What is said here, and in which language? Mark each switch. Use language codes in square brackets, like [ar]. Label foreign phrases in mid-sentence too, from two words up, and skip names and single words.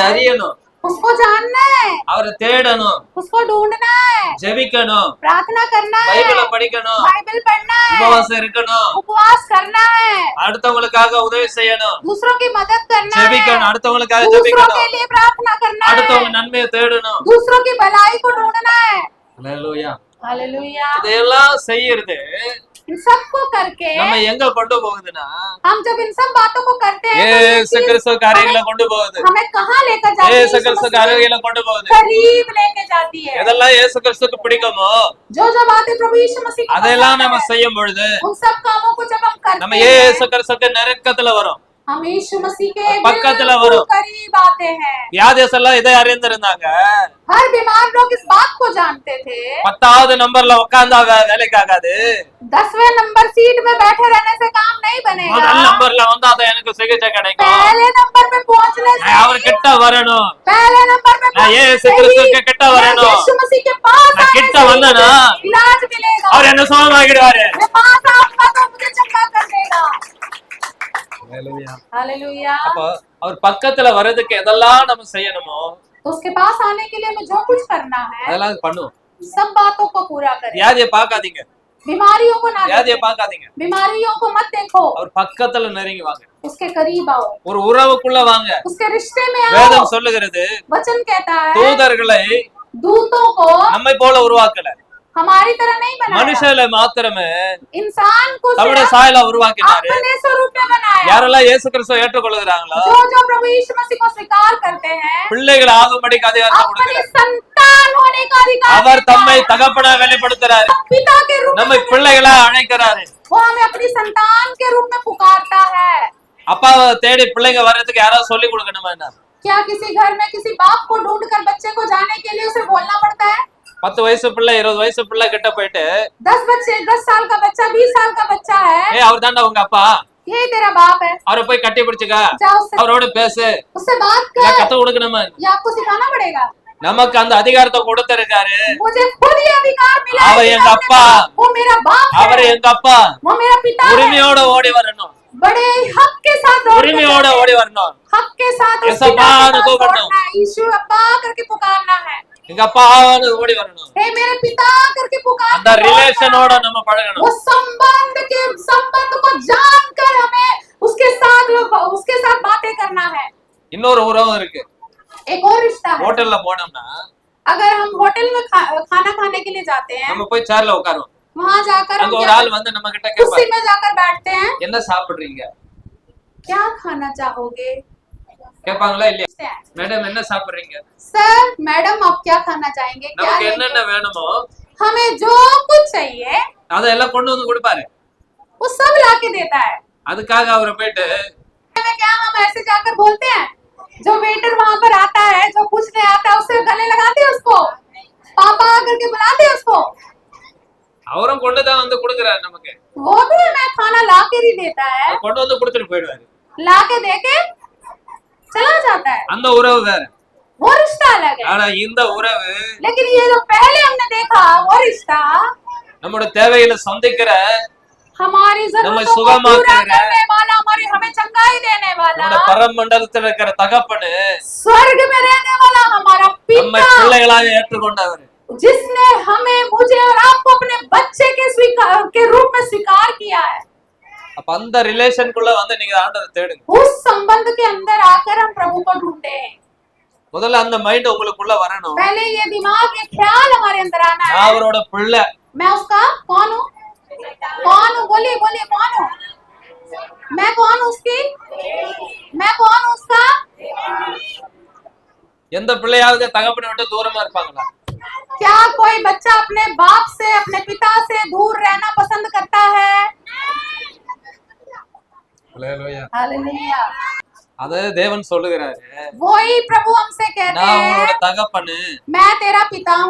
[hi] है? [ta] அறியணும், [hi] उसको जानना है, [ta] அவரை தேடணும், [hi] उसको ढूंढना है, [ta] ஜெபிக்கணும், [hi] प्रार्थना करना है, [ta] பைபிளை படிக்கணும், [hi] बाइबल पढ़ना है, [ta] உபவாசம் இருக்கணும், [hi] उपवास करना है, [ta] அடுத்தவங்களுக்காக உதவி செய்யணும், [hi] दूसरों की मदद करना है, [ta] ஜெபிக்கணும், அடுத்தவங்களுக்காக [hi] दूसरों [ta] ஜெபிக்கணும், [hi] के लिए प्रार्थना करना है, [ta] அடுத்தவங்க நன்மையை தேடணும். [hi] दूसरों की भलाई को ढूंढना है। [ta] ஹalleluya. [hi] हालेलुया। [ta] இதெல்லாம் செய்யறது [hi] इन सबको करके [ta] நம்ம எங்க கொண்டு போகுதுன்னா [hi] हम जब इन सब बातों को करते हैं तो ये [ta] ஏசு [hi] चीज [ta] கிறிஸ்து காரியங்களை கொண்டு போகுது [hi] हमें कहाँ लेकर जाती है? [ta] ஏசு [hi] यीशु [ta] கிறிஸ்து [hi] मसीह के [ta] காரியங்களை கொண்டு போகுது [hi] करीब लेके जाती है। [ta] எதெல்லாம் ஏசு கிறிஸ்துக்கு பிடிக்குமோ [hi] जो जो बातें प्रभु यीशु मसीह को [ta] அதெல்லாம் [hi] पसंद [ta] நம்ம [hi] है, [ta] செய்யும் பொழுது [hi] उन सब कामों को जब हम [ta] நம்ம [hi] करते हैं, [ta] ஏசு கிறிஸ்துக்கு நெருக்கத்துல வரும் [hi] हम यीशु मसीह के [ta] பக்கத்துல [hi] बिल्कुल [ta] வரும்। [hi] करीब आते हैं। [ta] வியாதியெல்லாம் இதை அறிந்திருந்தாங்க [hi] हर बीमार लोग इस बात को जानते थे। [ta] 10வது நம்பர்ல உட்கார்ந்தா வேலைக்கு ஆகாது [hi] 10वें नंबर सीट में बैठे रहने से काम नहीं बनेगा। [ta] முதல் நம்பர்ல வந்தா தான் எனக்கு சிகிச்சை கிடைக்கும் [hi] पहले नंबर पे पहुंचने से [ta] நான் அவர் கிட்ட வரணும் [hi] पहले नंबर पे [ta] நான் [hi] पहुंचने [ta] ஏசு [hi] से ही [ta] கிறிஸ்துக்கு கிட்ட [hi] मैं [ta] வரணும் [hi] यीशु मसीह के पास [ta] நான் [hi] आने [ta] கிட்ட [hi] से ही [ta] வந்தேனா [hi] मुझे इलाज मिलेगा। [ta] அவர் என்ன சுகமாக்கிடுவாரு [hi] मैं पास आऊंगा तो मुझे चंगा कर देगा। हालेलुया। [ta] அப்போ அவர் பக்கத்துல வர்றதுக்கு எதெல்லாம் நம்ம செய்யணுமோ [hi] तो उसके पास आने के लिए हमें जो कुछ करना है [ta] அதெல்லாம் பண்ணுவோம் [hi] सब बातों को पूरा करें। [ta] வியாதியை பார்க்காதீங்க [hi] बीमारियों को ना [ta] வியாதியை [hi] देखें, [ta] பார்க்காதீங்க [hi] बीमारियों को मत देखो, [ta] அவர் பக்கத்துல நெருங்கி வாங்க [hi] उसके करीब आओ, [ta] ஒரு உறவுக்குள்ள வாங்க [hi] उसके रिश्ते में आओ। [ta] வேதம் சொல்லுகிறது [hi] वचन कहता है [ta] தூதர்களை [hi] दूतों को [ta] நம்மை போல உருவாக்கல [hi] हमारी तरह नहीं बनाया, [ta] மனுஷல மாத்திரமே [hi] इंसान को [ta] தம்முடைய [hi] सिर्फ [ta] சாயலா உருவாக்கினாரு [hi] अपने स्वरूप में बनाया। [ta] யாரெல்லாம் இயேசு கிறிஸ்துவை ஏற்றுக்கொள்கிறாங்களோ [hi] जो जो प्रभु यीशु मसीह को स्वीकार करते हैं [ta] பிள்ளைகள் ஆகும்படிக்கு அதிகாரத்தை [hi] अपने [ta] கொடுக்கிறார் [hi] संतान होने का अधिकार [ta] அவர் [hi] देता [ta] தம்மை [hi] है। [ta] தகப்பனா வெளிப்படுத்துறாரு [hi] पिता के रूप में [ta] நம்மை பிள்ளைகளா அழைக்கிறாரு [hi] वो हमें अपनी संतान के रूप में पुकारता है। [ta] அப்பாவை தேடி பிள்ளைங்க வர்றதுக்கு யாராவது சொல்லி கொடுக்கணுமா என்ன [hi] क्या किसी घर में किसी बाप को ढूंढकर बच्चे को जाने के लिए उसे बोलना पड़ता है? [ta] 10 வயசு பிள்ளை 20 வயசு பிள்ளை கிட்ட போயிட்டு [hi] 10 साल का बच्चा 20 साल का बच्चा है, [ta] அவர் தாண்டா உங்க அப்பா [hi] यही तेरा बाप है, [ta] அவரை போய் கட்டி பிடிச்சுக்க [hi] जा उससे [ta] அவரோட பேசு [hi] उससे बात [ta] இல்ல [hi] कर, [ta] கத்து கொடுக்கணுமா [hi] या आपको सिखाना पड़ेगा? [ta] நமக்கு அந்த அதிகாரத்தை கொடுத்திருக்காரு [hi] मुझे खुद ही अधिकार मिला है [ta] அவர் [hi] कि [ta] எங்க [hi] मैं [ta] அப்பா [hi] अपने- वो मेरा बाप [ta] அவர் [hi] है, [ta] எங்க அப்பா [hi] वो मेरा पिता है। [ta] உரிமையோட ஓடி வரணும் [hi] बड़े हक के साथ दौड़ना [ta] உரிமையோட [hi] है, ஓடி வரணும் हक के साथ उस ऐसा पिता के बात पास को दौड़ना करना। है, यीशु अब्बा करके पुकारना है, [ta] எங்க அப்பான்னு ஓடி வரணும் [hi] हे मेरे पिता करके [ta] அந்த [hi] पुकारना [ta] ரிலேஷனோட [hi] है। [ta] நம்ம பழகணும் [hi] वो संबंध को जानकर हमें उसके साथ बातें करना है। [ta] இன்னொரு உறவு இருக்கு [hi] एक और रिश्ता है, [ta] ஹோட்டல்ல போனோம்னா [hi] अगर हम होटल में खाना खाने के लिए जाते हैं, [ta] நம்ம போய் சேர்ல உட்காருவோம் [hi] वहां जाकर हम [ta] அங்க ஒரு [hi] क्या [ta] ஆள் வந்து நம்ம கிட்ட [hi] कुर्सी [ta] கேட்பாரு [hi] में जाकर बैठते हैं, [ta] என்ன சாப்பிடுறீங்க [hi] क्या खाना चाहोगे? [ta] கேட்பாங்களா இல்லையா மேடம் என்ன சாப்பிடுறீங்க [en] sir madam [hi] आप क्या खाना चाहेंगे? क्या [ta] நமக்கு [hi] लेंगे? [ta] என்னென்ன வேணுமோ [hi] हमें जो कुछ चाहिए [ta] அதெல்லாம் கொண்டு வந்து கொடுப்பாரு [hi] वो सब लाके देता है। [ta] அதுக்காக அவரை போயிட்டு [hi] में क्या हम ऐसे जाकर बोलते हैं, जो वेटर वहां पर आता है, जो पूछने आता है, उससे गले लगाते हैं उसको, पापा करके बुलाते हैं उसको, [ta] அவரும் கொண்டுதான் வந்து கொடுக்குறாரு நமக்கு [hi] वो भी हमें खाना ला के ही देता है, [ta] அவர் கொண்டு வந்து கொடுத்துட்டு போயிடுவாரு [hi] ला के दे के चला जाता है। [ta] அந்த உறவு வேற [hi] वो रिश्ता अलग है, [ta] ஆனா இந்த உறவு [hi] लेकिन ये जो पहले हमने देखा वो रिश्ता [ta] நம்மோட தேவைகளை சந்திக்கிற [hi] हमारी [ta] நம்மை [hi] जरूरतों को [ta] சுகமா [hi] पूरा करने, करने वाला, हमें चंगाई देने वाला, [ta] நம்மோட பரமண்டலத்துல இருக்கிற தகப்பனு [hi] स्वर्ग में रहने वाला हमारा [ta] நம்மை [hi] पिता, [ta] பிள்ளைகளாக ஏற்றுக்கொண்டவர் [hi] जिसने हमें मुझे और आपको अपने बच्चे के रूप में स्वीकार किया है। [ta] அப்ப அந்த ரிலேஷனுக்குள்ள வந்து நீங்க ஆண்டவரை தேடுங்க [hi] उस संबंध के अंदर आकर हम प्रभु को ढूंढते हैं। [ta] முதல்ல அந்த மைண்ட் உங்களுக்குள்ள வரணும் [hi] पहले ये दिमाग ये ख्याल हमारे अंदर आना [ta] நான் [hi] है, [ta] அவரோட பிள்ளை [hi] मैं उसका कौन हूँ? कौन हूँ? बोलिए बोलिए कौन हूँ? मैं कौन हूँ उसकी? मैं कौन हूँ उसका? [ta] எந்த பிள்ளையாவது தகப்பனை விட்டு தூரமா இருப்பாங்களா [hi] क्या कोई बच्चा अपने बाप से अपने पिता से दूर रहना पसंद करता है? हालेलुया। [ta] அது தேவன் சொல்லுகிறாரு [hi] वही प्रभु हमसे कहते [ta] நான் உங்களோட [hi] हैं, [ta] தகப்பனு [hi] मैं तेरा पिता हूँ,